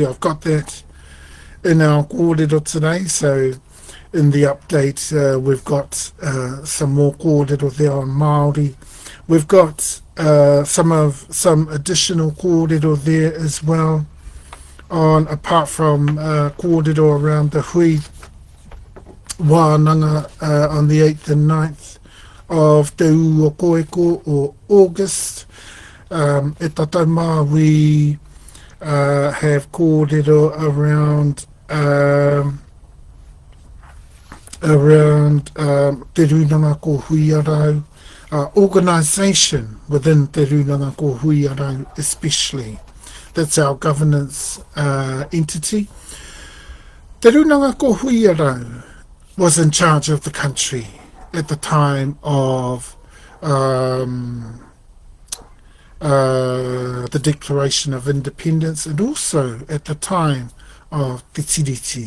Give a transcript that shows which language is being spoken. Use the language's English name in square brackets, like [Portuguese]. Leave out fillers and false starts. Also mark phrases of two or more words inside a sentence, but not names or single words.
[English] I've got that in our kōrero today, so in the update we've got some more kōrero there on Māori. We've got some additional kōrero there as well, apart from kōrero around the [Māori] hui wānanga [English] on the 8th and 9th of Te Uokoeko, or August. [Māori] E tatauma, [English] we have kōrero around Te Runanga ko Huiarau, organisation within Te Runanga ko Huiarau especially. That's our governance entity. Te Runanga ko Huiarau was in charge of the country at the time of the Declaration of Independence, and also at the time of Te Tiriti.